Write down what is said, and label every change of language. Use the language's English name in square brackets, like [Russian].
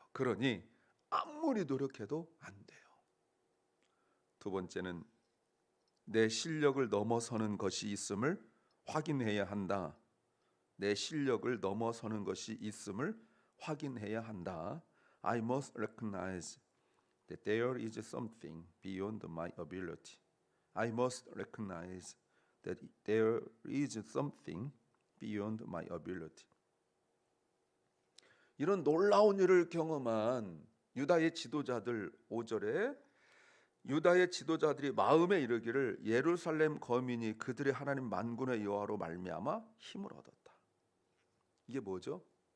[Korean] 그러니 아무리 노력해도 안 돼요. 두 번째는 내 실력을 넘어서는 것이 있음을 확인해야 한다. 내 실력을 넘어서는 것이 있음을 확인해야 한다. [English] I must recognize that there is something beyond my ability. I must recognize that there is something beyond my ability. [Korean] 이런 놀라운 일을 경험한 유다의 지도자들 5절에 유다의 지도자들이 마음에 이르기를 예루살렘 거민이 그들의 하나님 만군의 여호와로 말미암아 힘을 얻었다. 이게 뭐죠?